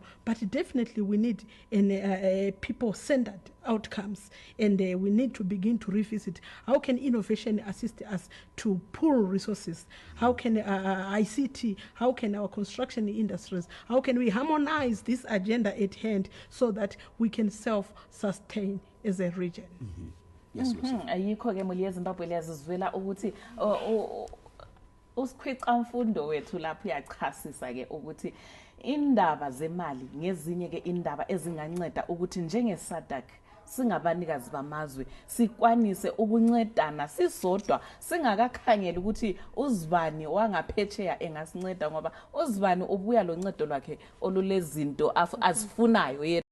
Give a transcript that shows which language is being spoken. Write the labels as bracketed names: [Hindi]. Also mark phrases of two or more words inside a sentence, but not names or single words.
[English] But definitely we need people-centered outcomes, and we need to begin to revisit how can innovation assist us to pool resources, how can ICT, how can our construction industries, how can we harmonize this agenda at hand so that we can self-sustain as a region. [North Ndebele] Ayikho ke muli yeZimbabwe liyazizwela ukuthi usikhwica mfundo wethu lapho uyachasisa ke ukuthi indaba zemali ngezinye ke indaba ezinganceda ukuthi njenge SADC singabanikazi bamazwe sikwanise ukuncedana sisodwa, singakakhangela ukuthi uzibani wangaphetsheya engasinceda, ngoba uzibani ubuya loncedo lwakhe olulezinto azifunayo yena.